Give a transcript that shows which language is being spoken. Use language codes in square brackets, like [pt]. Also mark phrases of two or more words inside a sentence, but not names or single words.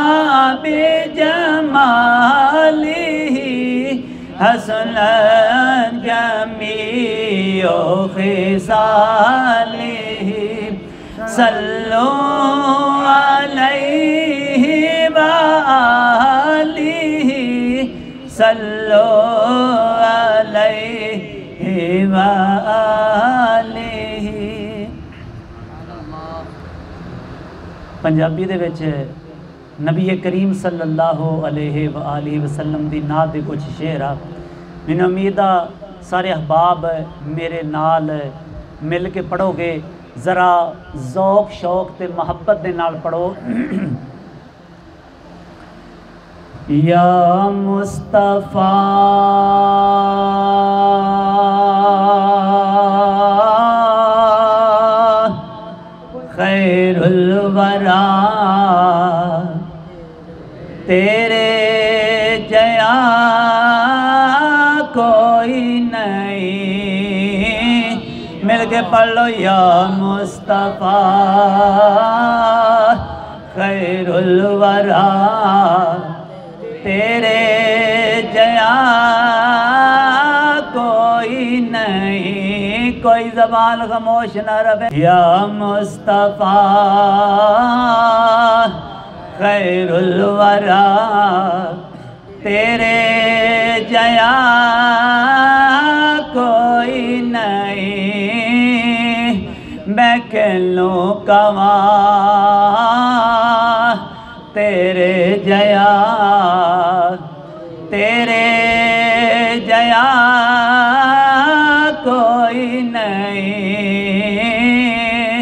[ar] بجمالہ حسنت جمیع خصالہ صلو علیہ وآلہ صلو علیہ وآلہ۔ [pa] پنجابی دے وچ نبی کریم [ar] صلی اللہ علیہ وآلہ وسلم [pa] دی نات دے کچھ شعر آ مینوں امید آ سارے احباب میرے نال مل کے پڑھوگے. ذرا ذوق شوق تے محبت دے نال پڑھو. یا مصطفیٰ [ar] خير الورى [pa] تیرے جیا کوئی نہیں. مل کے پڑھ لو۔ یا مصطفیٰ [ar] خير الورى [pa] تیرے جیا کوئی نہیں. کوئی زبان خاموش نہ رہے۔ یا مصطفیٰ [ar] خير الورى [pa] تیرے جیا کوئی نہیں. میں کہلوں کواں تیرے جیا کوئی نہیں.